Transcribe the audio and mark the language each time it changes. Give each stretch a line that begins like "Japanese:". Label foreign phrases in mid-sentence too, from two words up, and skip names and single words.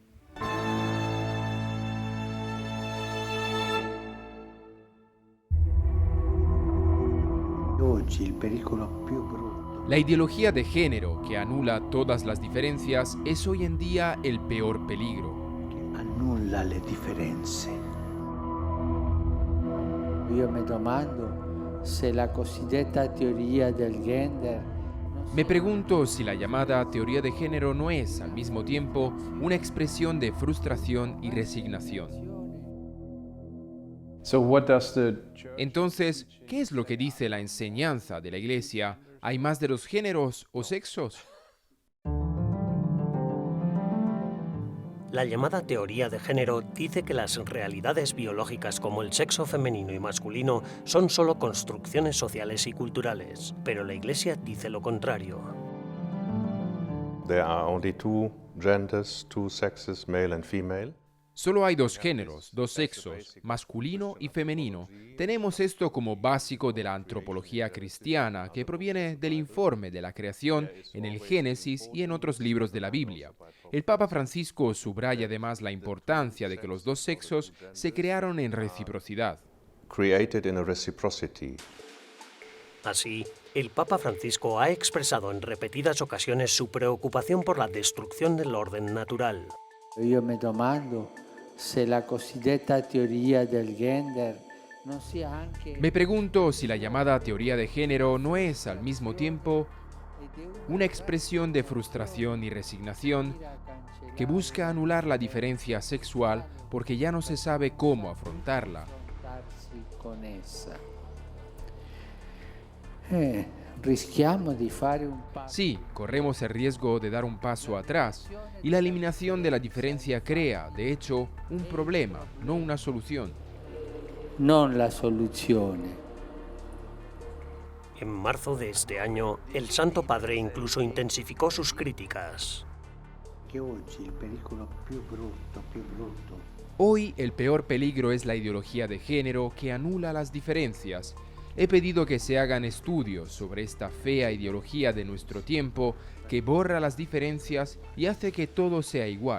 Spanish: La ideología de género que anula todas las diferencias es hoy en día el peor peligro.
Italian: Annulla le differenze. Io mi domando se la cosiddetta teoria del gender.
Spanish: Me pregunto si la llamada teoría de género no es, al mismo tiempo, una expresión de frustración y resignación. Entonces, ¿qué es lo que dice la enseñanza de la Iglesia? ¿Hay más de 2 géneros o sexos? La llamada teoría de género dice que las realidades biológicas como el sexo femenino y masculino son solo construcciones sociales y culturales, pero la Iglesia dice lo contrario.
English: There are only 2 genders, 2 sexes, male and female.
Spanish: Solo hay 2 géneros, 2 sexos, masculino y femenino. Tenemos esto como básico de la antropología cristiana, que proviene del informe de la creación en el Génesis y en otros libros de la Biblia. El Papa Francisco subraya además la importancia de que los 2 sexos se crearon en reciprocidad.
English: Created in a reciprocity.
Spanish: Así, el Papa Francisco ha expresado en repetidas ocasiones su preocupación por la destrucción del orden natural.
Italian: Io mi domando se la cosiddetta teoria del gender non sia anche...
Spanish: Me pregunto si la llamada teoría de género no es, al mismo tiempo, una expresión de frustración y resignación que busca anular la diferencia sexual porque ya no se sabe cómo afrontarla. Sí, corremos el riesgo de dar un paso atrás y la eliminación de la diferencia crea, de hecho, un problema, no una solución.
Italian: Non la soluzione.
Spanish: En marzo de este año, el Santo Padre incluso intensificó sus críticas. Hoy el peor peligro es la ideología de género que anula las diferencias. He pedido que se hagan estudios sobre esta fea ideología de nuestro tiempo que borra las diferencias y hace que todo sea igual.